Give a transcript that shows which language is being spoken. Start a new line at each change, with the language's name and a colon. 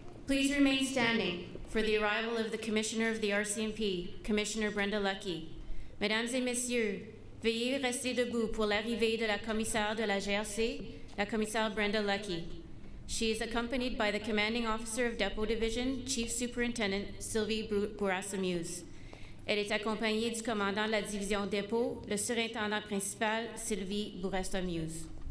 English: Please remain standing for the arrival of the Commissioner of the RCMP, Commissioner Brenda Lucky.
French: Mesdames et Messieurs, veuillez rester debout pour l'arrivée de la commissaire de la GRC, la commissaire Brenda Lucky.
English: She is accompanied by the Commanding Officer of Dépôt Division, Chief Superintendent Sylvie Bourassa-Muse.
French: Elle est accompagnée du commandant de la division Dépôt, le surintendant principal Sylvie Bourassa-Muse.